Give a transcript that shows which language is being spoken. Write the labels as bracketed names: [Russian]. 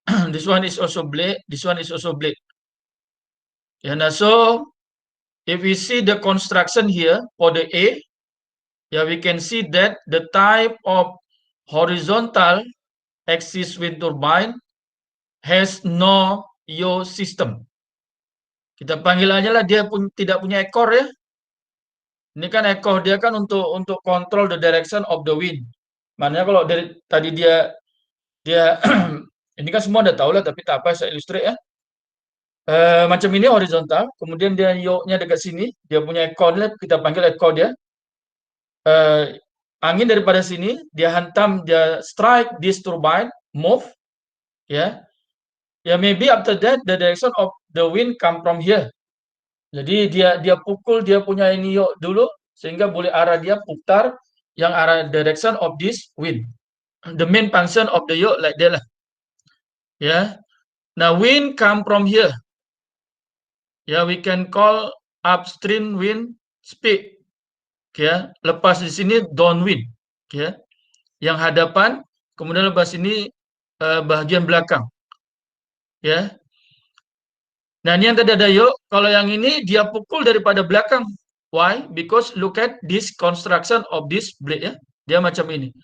[English] This one is also blade. This one is also blade. Yeah, now so if we see the construction here for the A, yeah, we can see that the type of horizontal axis wind turbine has no yaw system. [Malay] Kita panggil aja lah dia tidak punya ekor ya. Ini kan ekor dia kan untuk [English] control the direction of the wind. [Malay] Makanya kalau dari tadi dia ini kan semua udah tahu lah, tapi tak apa saya illustrate ya. Macam ini horizontal, kemudian dia yoke-nya dekat sini, dia punya ekornya kita panggil ekor dia. Angin daripada sini dia hantam, dia [English] strike this turbine, move, [Malay] ya. [English] Ya, maybe after that the direction of the wind come from here. [Malay] Jadi dia pukul dia punya ini yoke dulu sehingga boleh arah dia putar yang arah [English] direction of this wind. The main function of the yoke like that lah. Ya. Now wind come from here. Ya, we can call upstream wind speed. [Malay] Ya, lepas di sini downwind. Ya. Yang hadapan, kemudian lepas ini bagian belakang. Ya. Nah, ini yang tadi ada yoke, kalau yang ini dia pukul daripada belakang. Why? [English] Because look at this construction of this blade ya. [Malay] Dia macam ini.